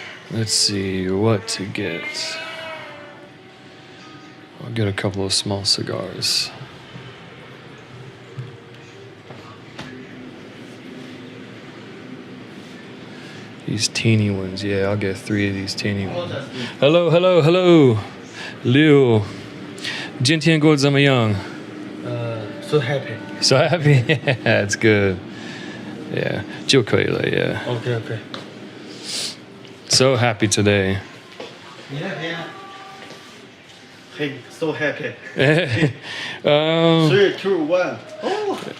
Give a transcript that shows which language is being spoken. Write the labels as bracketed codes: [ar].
[en] Let's see what to get. I'll get a couple of small cigars. These teeny ones, yeah, I'll get 3 of these teeny ones. [zh] Hello, Liu. 今天过得怎么样? [en] So happy. So happy. Yeah, it's good. Yeah, [zh] 就可以了, [en] yeah. Okay. So happy today. Hey, so happy. 3, 2, 1. Oh.